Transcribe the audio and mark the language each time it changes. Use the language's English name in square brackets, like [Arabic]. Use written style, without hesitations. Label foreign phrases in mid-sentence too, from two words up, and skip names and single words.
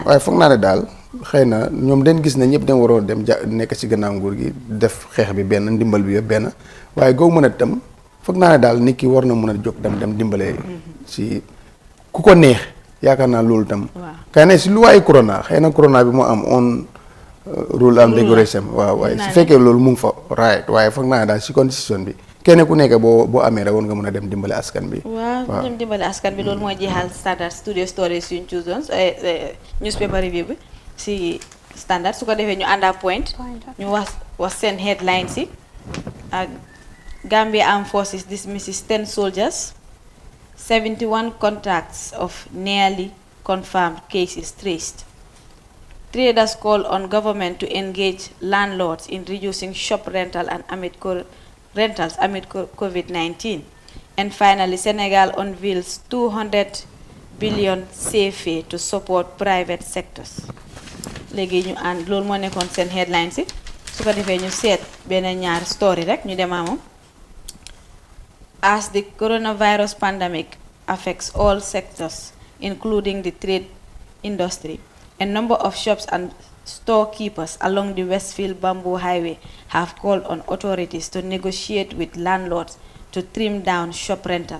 [Wolof] waaye foog naa ne daal xëy na ñoom dañ gis ne ñëpp dañ waroon dem nekk si gannaaw nguur gi def xeex bi benn ndimbal bi yëpp benn waaye goo mën a tam foog naa ne daal nit ki war na mën a jóg dem dimbale si ku ko neex yaakaar naa loolu tam kay ne si lu waaye corona xëy na corona bi moo am [English] on rule and regulation [Wolof] waaw waaye su fekkee loolu mu ngi fa right waaye foog naa ne daal si constitution bi kenn ku nekk boo amee rek war nga mën a dem dimbale askan bi waaw dem dimbale askan bi loolu mooy jeexal Standard Studio Stories yuñ choose [English] newspaper review [Wolof] bi si Standard su ko defee ñu ànda point ñu wax seen headlines yi ak [English] Gambia Armed Forces dismisses 10 soldiers 71 contacts of nearly confirmed cases traced. Traders call on government to engage landlords in reducing shop rental and rentals amid COVID-19. And finally, Senegal unveils 200 billion CFA to support private sectors. [Wolof] Léegi ñu ànd loolu moo nekkoon seen headlines yi su ko defee ñu seet beneen ñaari story rek ñu demaa moom [English] As the coronavirus pandemic affects all sectors, including the trade industry, a number of shops and storekeepers along the Westfield Bamboo Highway have called on authorities to negotiate with landlords to trim down shop rental.